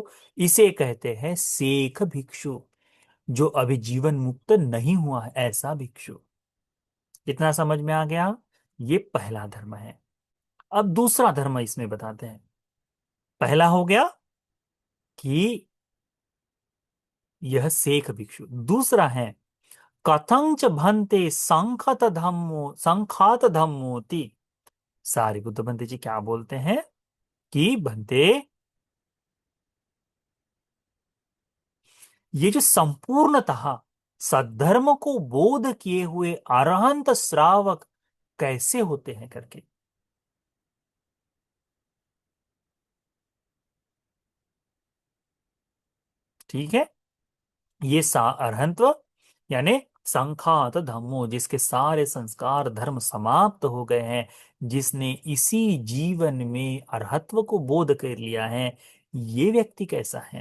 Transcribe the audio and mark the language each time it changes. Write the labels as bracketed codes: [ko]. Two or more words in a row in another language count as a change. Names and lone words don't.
[hi] इसे कहते हैं सेख भिक्षु, जो अभी जीवन मुक्त नहीं हुआ है, ऐसा भिक्षु। इतना समझ में आ गया, ये पहला धर्म है। अब दूसरा धर्म इसमें बताते हैं। पहला हो गया कि यह सेख भिक्षु, दूसरा है [pi] कथंच भंते संखत धम्मो, संखात धम्मोति। [hi] सारिपुत्र भंते जी क्या बोलते हैं कि भंते, ये जो संपूर्णतः सद्धर्म को बोध किए हुए अरहंत श्रावक कैसे होते हैं करके। ठीक है, ये अरहंत्व यानी [pi] संखात धम्मो, [hi] जिसके सारे संस्कार धर्म समाप्त हो गए हैं, जिसने इसी जीवन में अरहत्व को बोध कर लिया है, ये व्यक्ति कैसा है?